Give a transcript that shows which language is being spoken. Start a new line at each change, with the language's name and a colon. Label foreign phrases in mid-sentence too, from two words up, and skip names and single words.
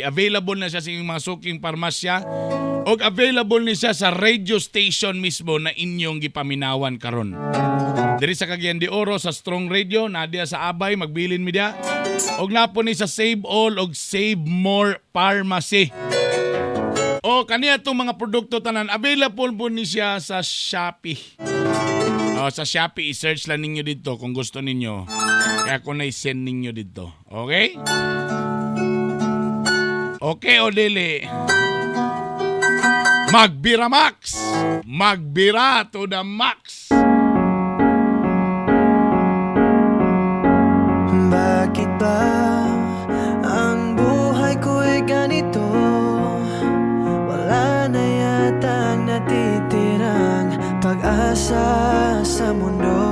Cebuano: Available na siya sa inyong mga suking parmasya o available ni siya sa radio station mismo na inyong gipaminawan karon. Diri sa Cagayan de Oro sa Strong Radio, nadia sa Abay, magbilin mi dia. Og napo ni sa Save All og Save More Pharmacy. O kaniya itong mga produkto tanan, available po ni siya sa Shopee. Sa Shopee, i-search lang ninyo dito kung gusto ninyo. Kaya ko na-send ninyo dito. Okay? Okay, o dili. Magbira Max! Magbira
English: to the max!
Filipino: Bakit ba ang buhay ko'y ganito? Wala na yatang natitirang pag-asa sa mundo.